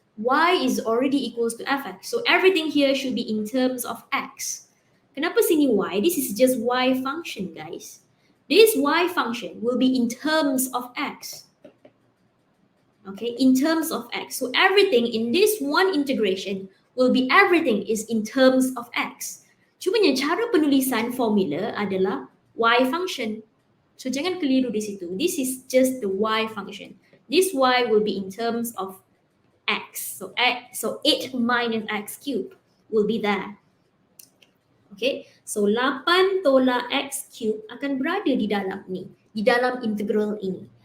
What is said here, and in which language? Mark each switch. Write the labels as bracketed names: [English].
[English] Y is already equals to fx. So everything here should be in terms of x. [Malay] Kenapa sini y? [English] This is just y function, guys. This y function will be in terms of x. Okay, in terms of x. So everything in this one integration will be everything is in terms of x. [Malay] Cumanya cara penulisan formula adalah y function. So jangan keliru di situ. [English] This is just the y function. This y will be in terms of x. So 8 minus x cubed will be there. [Malay] Okay, so 8 tolak x cubed akan berada di dalam ni, di dalam integral ini.